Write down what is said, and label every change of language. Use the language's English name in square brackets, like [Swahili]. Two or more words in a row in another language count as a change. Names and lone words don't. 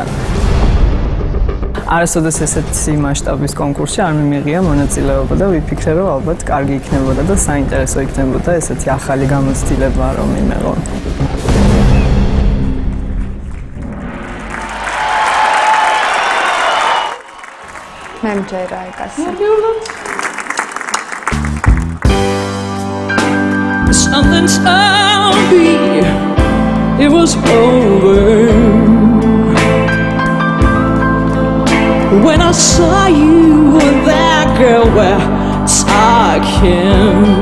[Georgian] არასოდეს ესეთი მასშტაბის კონკურსში არ მიმიღია მონაწილეობა და ვიფიქრე რომ ალბათ კარგი იქნებოდა და საინტერესო იქნებოდა ესეთი ახალი გამოცდილება რომ იმეღო. მე მჯერა ეკასი. [English] Something told me it was over when I saw you and that girl were talking.